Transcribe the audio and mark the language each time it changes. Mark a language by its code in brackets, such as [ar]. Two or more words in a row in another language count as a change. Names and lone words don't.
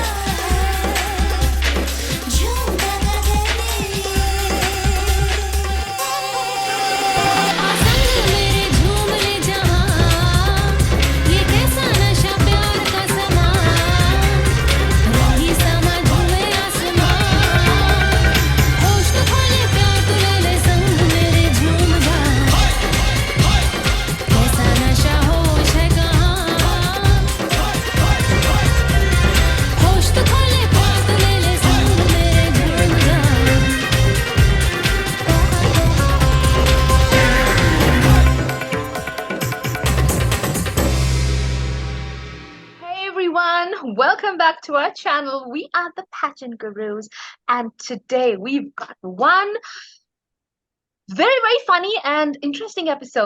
[hi] झूमता गगन आसमान मेरे झूम ले जहां ये कैसा नशा प्यार का समान रही समा झूमे आसमान होश तो खोले प्यार तू ले ले संग मेरे झूम जा कैसा नशा होश है कहाँ होश तो खोले प्यार तू ले ले संग मेरे झूम जा [en] Hey everyone, welcome back to our channel. We are the Pageant Gurus, and today we've got one very funny and interesting episode.